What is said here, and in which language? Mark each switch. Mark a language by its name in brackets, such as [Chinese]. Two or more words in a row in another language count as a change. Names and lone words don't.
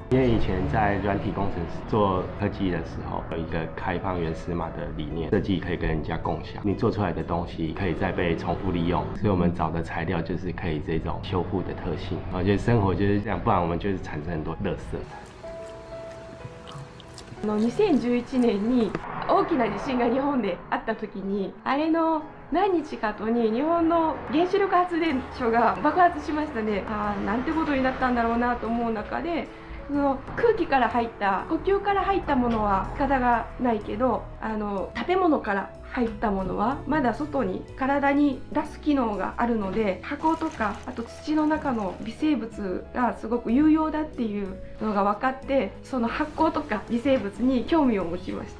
[Chinese] 因为以前在软体工程师做科技的时候，有一个开放原始码的理念，设计可以跟人家共享，你做出来的东西可以再被重复利用，所以我们找的材料就是可以这种修复的特性。我觉得生活就是这样，不然我们就是产生很多垃圾。 [Japanese] 2011年に大きな地震が日本であった時に、あれの何日か後に日本の原子力発電所が爆発しましたね。なんてことになったんだろうなと思う中で、その空気から入った呼吸から入ったものは仕方がないけど、食べ物から入ったものはまだ外に体に出す機能があるので、箱とかあと土の中の微生物がすごく有用だっていうのが分かって、その発酵とか微生物に興味を持ちました。